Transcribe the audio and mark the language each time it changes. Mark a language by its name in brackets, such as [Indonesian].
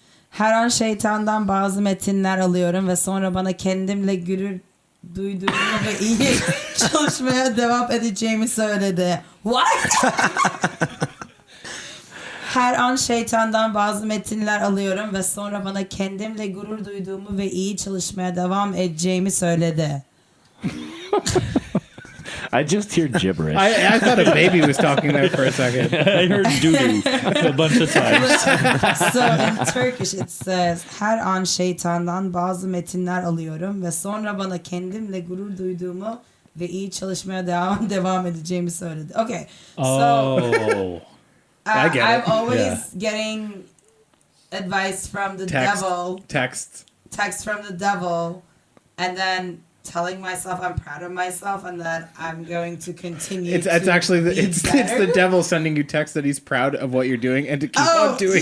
[Turkish] Her an şeytandan bazı metinler alıyorum ve sonra bana kendimle gurur duyduğumu ve iyi çalışmaya devam edeceğimi söyledi. [English] What? [Turkish] Her an şeytandan bazı metinler alıyorum ve sonra bana kendimle gurur duyduğumu ve iyi çalışmaya devam edeceğimi söyledi. [English] I just hear gibberish. I thought a baby was talking there for a second. I heard doo-doo a bunch of times. So in Turkish it says [Turkish] her an şeytandan bazı metinler alıyorum ve sonra bana kendimle gurur duyduğumu ve iyi çalışmaya devam edeceğimi söyledi. [English] Okay. So I get I'm it. always getting advice from the devil. Text from the devil, and then telling myself I'm proud of myself and that I'm going to continue. It's actually it's the devil sending you text that he's proud of what you're doing and to keep on doing